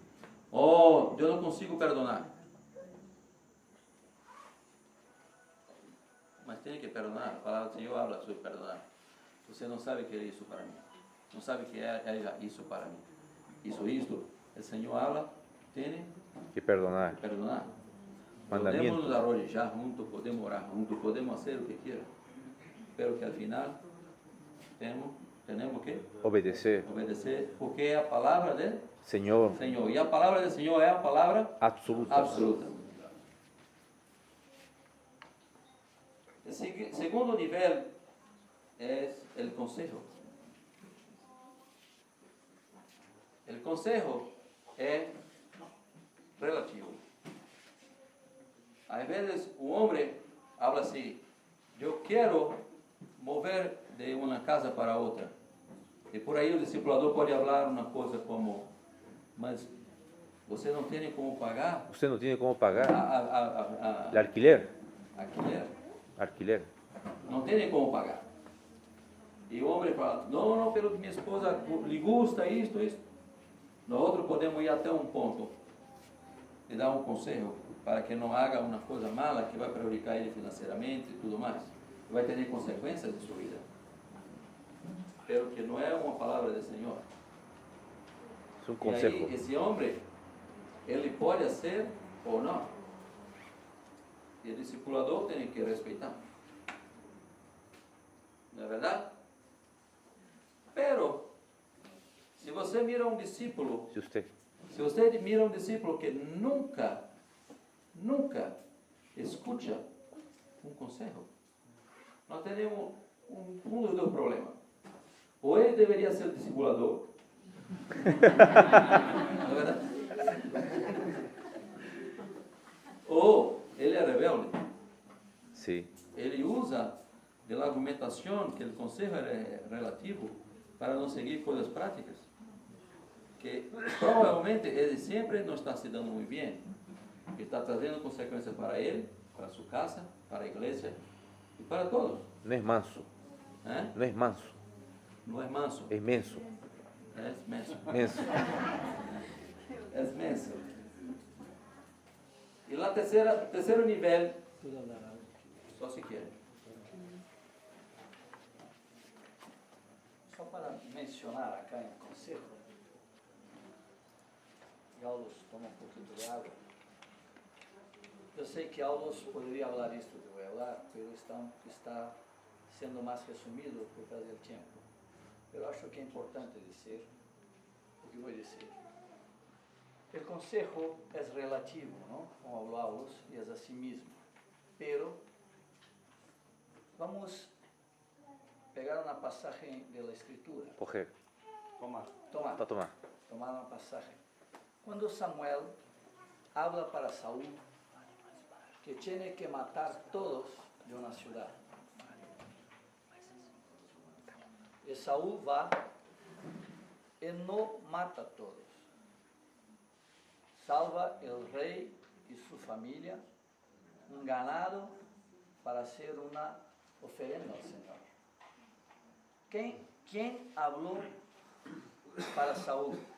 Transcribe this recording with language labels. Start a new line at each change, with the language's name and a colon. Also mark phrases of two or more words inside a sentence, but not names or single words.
Portuguese: Oh, eu não consigo perdonar. Mas tem que perdonar. A palavra do Senhor habla sobre perdonar. Você não sabe o que é isso para mim. Não sabe o que é isso para mim. Isto. O Senhor habla, tem Que perdonar. que perdonar. Mandamento. Podemos nos arrodillar juntos, podemos orar juntos, podemos fazer o que quiera.
Spanish: Pero que al final tenemos que Obedecer.
Portuguese: obedecer, porque é a palavra do
Spanish: Señor.
Portuguese: Senhor. E a palavra do Senhor é a palavra
Spanish: Absoluta.
Portuguese: absoluta. O segundo nível é o consejo. O consejo é relativo. Às vezes o homem habla assim, eu quero mover de uma casa para outra. E por aí o discipulador pode falar uma coisa como, mas você não tem como pagar
Spanish: Usted no tiene cómo pagar.
Portuguese: a
Spanish: El alquiler. alquiler? Alquiler.
Portuguese: Não tem como pagar. E o homem fala, não, pelo que minha esposa lhe gusta, isto. Nós podemos ir até um ponto e dar um conselho para que não haga uma coisa mala que vai prejudicar ele financeiramente e tudo mais. Vai ter consequências de sua vida. Pero que não é uma palavra do Senhor.
Spanish: Es un
Portuguese: E
Spanish: consejo.
Portuguese: aí, esse homem, ele pode ser ou não. E o discipulador tem que respeitar. Não é verdade? Pero, se você mira um discípulo,
Spanish: Si usted
Portuguese: se você mira um discípulo que nunca escuta um conselho, nós temos um dos dois problemas. Ou ele deveria ser o discipulador, não é verdade? Ou ele é rebelde.
Spanish: sí.
Portuguese: Ele usa da argumentação que o conselho é relativo para não seguir coisas práticas, que provavelmente ele sempre não está se dando muito bem, que está trazendo consequências para ele, para sua casa, para a igreja e para todos.
Spanish: No es manso. ¿Eh? No es manso.
Portuguese: Não é manso,
Spanish: Es menso.
Portuguese: é menso.
Spanish: Menso.
Portuguese: É menso. E lá terceiro nível,
Spanish: ¿Puedo hablar algo?
Portuguese: só se quer. Só para mencionar acá em consejo, Aulos toma um pouquinho de água. Eu sei que Aulos poderia falar isto que vou falar, mas está sendo mais resumido por causa do tempo. Eu acho que é importante dizer o que vou dizer. O consejo é relativo, não? Como falou Aulos, e é a si mesmo. Pero vamos pegar uma passagem da Escritura.
Spanish: Coger. Tomar. Para tomar.
Portuguese: Tomar uma passagem. Quando Samuel habla para Saúl que
Spanish: tiene que
Portuguese: matar todos de uma cidade.
Spanish: Esaú va y no mata a todos. Salva el rey y su familia, un ganado para hacer una ofrenda al Señor. ¿Quién habló para Saúl?